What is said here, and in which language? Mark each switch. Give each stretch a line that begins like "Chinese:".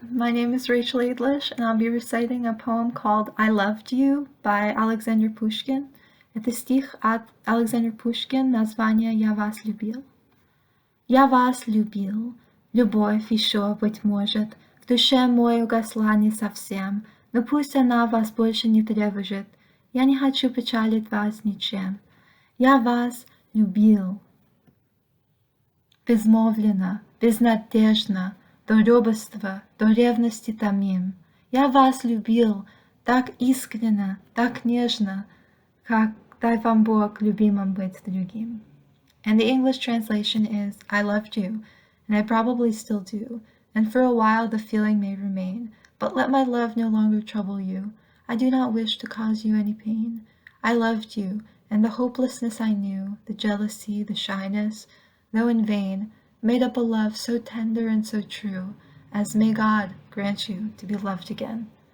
English: My name is Rachel Eidlish, and I'll be reciting a poem called I Loved You by Alexander Pushkin.
Russian: Это стих от Alexander Pushkin, название «Я вас любил». Я вас любил, любовь еще, быть может, в душе моей угасла не совсем, но пусть она вас больше не тревожит, я не хочу печалить вас ничем. Я вас любил. Безмолвно, безнадежно, до робоства, до ревности томим. Я вас любил так искренно, так нежно, как дай вам Бог любимым быть другим.
English: And the English translation is, I loved you, and I probably still do, and for a while the feeling may remain, but let my love no longer trouble you. I do not wish to cause you any pain. I loved you, and the hopelessness I knew, the jealousy, the shyness, though in vain, made up a love so tender and so true, as may God grant you to be loved again.